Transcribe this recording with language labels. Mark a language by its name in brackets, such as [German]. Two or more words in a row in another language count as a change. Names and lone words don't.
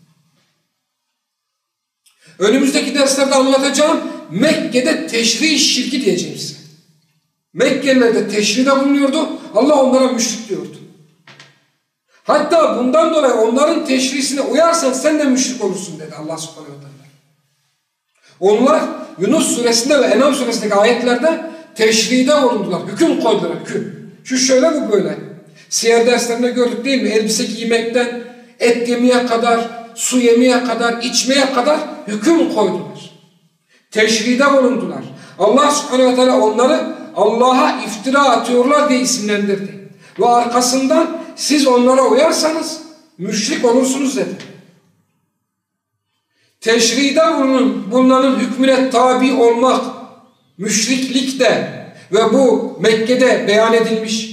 [Turkish] Önümüzdeki derslerde anlatacağım, Mekke'de teşri şirki diyeceğim size. Mekkeliler de teşride bulunuyordu. Allah onlara müşrik diyordu. Hatta bundan dolayı onların teşrisine uyarsan sen de müşrik olursun dedi Allah [Arabic] سبحانه وتعالى. [Turkish] Onlar Yunus suresinde ve Enam suresindeki ayetlerde teşride bulundular. Hüküm koydular, hüküm. Şu şöyle, bu böyle. Siyer derslerinde gördük değil mi? Elbise giymekten et yemeye kadar, su yemeye kadar, içmeye kadar hüküm koydular. Teşride bulundular. Allah [Arabic] سبحانه وتعالى [Turkish] onları Allah'a iftira atıyorlar diye isimlendirdi. Ve arkasından siz onlara uyarsanız müşrik olursunuz dedi. Teşride bulunanın hükmüne tabi olmak müşriklikte ve bu Mekke'de beyan edilmiş.